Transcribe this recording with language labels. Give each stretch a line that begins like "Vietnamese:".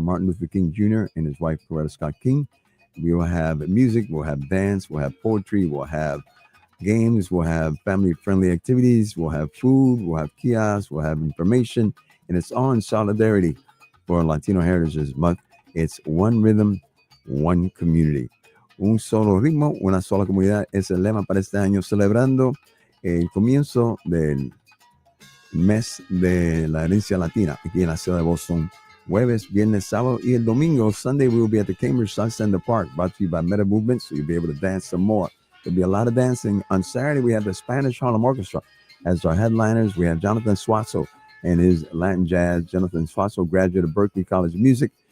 English: Martin Luther King Jr. and his wife, Coretta Scott King. We will have music, we'll have dance, we'll have poetry, we'll have games, we'll have family-friendly activities, we'll have food, we'll have kiosks, we'll have information, and it's all in solidarity for Latino Heritage Month. It's one rhythm, one community.
Spanish: Un solo ritmo, una sola comunidad es el lema para este año, celebrando el comienzo del mes de la herencia latina aquí en la ciudad de Boston. Jueves, viernes, sábado, y el domingo,
English: Sunday, we will be at the Cambridge Salsa in the Park, brought to you by Meta Movement, so you'll be able to dance some more. There'll be a lot of dancing. On Saturday, we have the Spanish Harlem Orchestra as our headliners. We have Jonathan Suazo and his Latin jazz. Jonathan Suazo, graduate of Berklee College of Music.